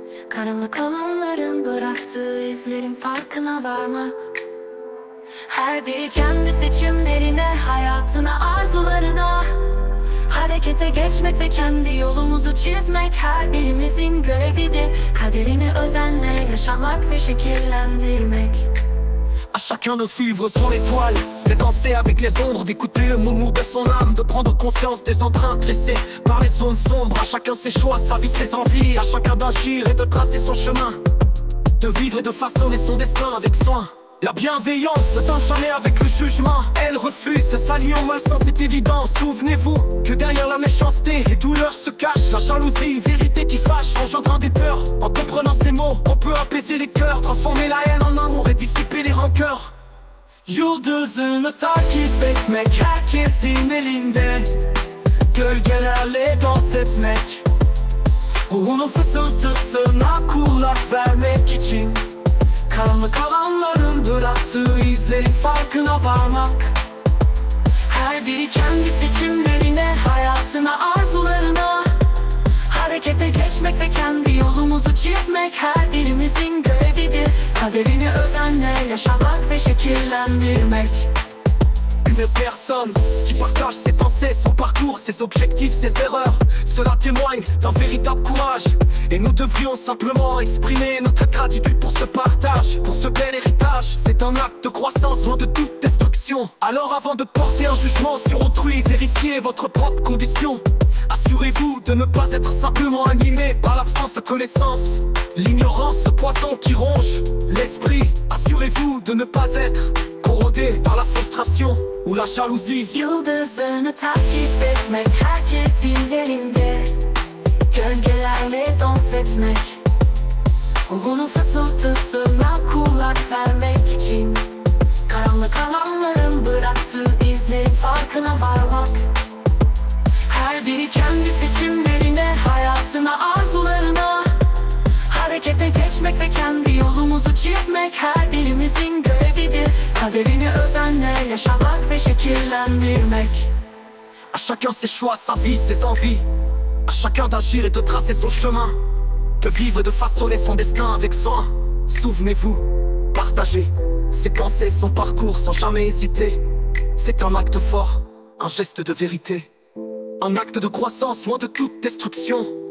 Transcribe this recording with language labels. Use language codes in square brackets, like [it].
[tr] Karanlık alanların bıraktığı izlerin farkına varmak. Her biri kendi seçimlerine, hayatına, arzularına. Harekete geçmek ve kendi yolumuzu çizmek her birimizin görevidir. Kaderini özenle yaşamak ve şekillendirmek. [fr] À chacun de suivre son étoile, de danser avec les ombres, d'écouter le murmure de son âme, de prendre conscience des empreintes laissées par les zones sombres. À chacun ses choix, sa vie, ses envies, à chacun d'agir et de tracer son chemin, de vivre et de façonner son destin avec soin. La bienveillance ne tente jamais avec le jugement. Elle refuse de s'allier au malsain, c'est évident. Souvenez-vous que derrière la méchanceté, les douleurs se cachent. La jalousie, une vérité qui fâche, engendrant des peurs. En comprenant ces mots, on peut apaiser les cœurs, transformer la haine en amour et dissiper les rancœurs. [tr] Yıldızını takip etmek herkesin elinde. Gölgelerle dans etmek, ruhunun fısıltısına kulak vermek için. Karanlık alanların bıraktığı izlerin farkına varmak. Her biri kendi seçimlerine, hayatına, arzularına. Harekete geçmek ve kendi yolumuzu çizmek her birimizin görevidir. Kaderini özenle yaşamak ve şekillendirmek. [fr] Une personne qui partage ses pensées, son parcours, ses objectifs, ses erreurs. Cela témoigne d'un véritable courage. Et nous devrions simplement exprimer notre gratitude pour ce partage, pour ce bel héritage. C'est un acte de croissance loin de toute destruction. Alors avant de porter un jugement sur autrui, vérifiez votre propre condition. Assurez-vous de ne pas être simplement animé par l'absence de connaissance. L'ignorance, ce poison qui ronge l'esprit. Assurez-vous de ne pas être corrodé par la frustration ou la jalousie. [tr] Yıldızını takip etmek herkesin elinde. Gölgelerle dans etmek, ruhunun fısıltısına kulak vermek için. Karanlık alanların bıraktığı izlerin farkına varmak. Her biri kendi seçimlerine, hayatına, arzularına. Harekete geçmek ve kendi yolumuzu çizmek her birimizin görevidir. Kaderini özenle yaşamak ve şekillendirmek. [fr] À chacun ses choix, sa vie, ses envies. À chacun d'agir et de tracer son chemin, de vivre et de façonner son destin avec soin. Souvenez-vous, partagez ses pensées, son parcours sans jamais hésiter. C'est un acte fort, un geste de vérité, un acte de croissance loin de toute destruction.